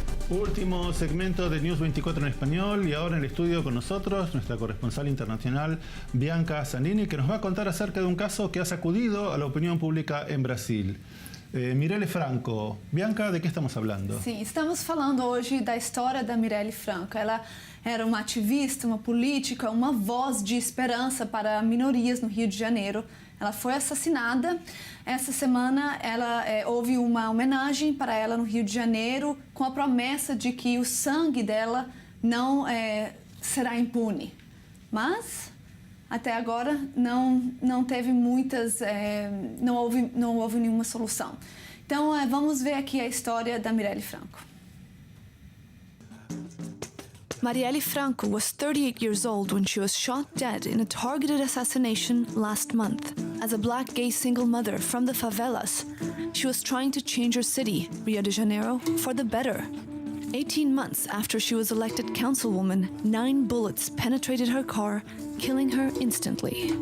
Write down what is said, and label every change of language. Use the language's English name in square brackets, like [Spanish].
[Spanish] Último segmento de News 24 en español y ahora en el estudio con nosotros nuestra corresponsal internacional Bianca Zanini, que nos va a contar acerca de un caso que ha sacudido a la opinión pública en Brasil. Mirelle Franco. Bianca, ¿de qué estamos hablando? [Portuguese] Sim, estamos falando hoje da história da Mirelle Franco. Ela era uma ativista, uma política, uma voz de esperança para minorias no Rio de Janeiro. Ela foi assassinada. Essa semana houve uma homenagem para ela no Rio de Janeiro com a promessa de que o sangue dela não será impune. Mas até agora não teve muitas, não houve nenhuma solução. Então vamos ver aqui a história da Marielle Franco. [English] Marielle Franco was 38 years old when she was shot dead in a targeted assassination last month. As a black gay single mother from the favelas, she was trying to change her city, Rio de Janeiro, for the better. 18 months after she was elected councilwoman, 9 bullets penetrated her car, killing her instantly.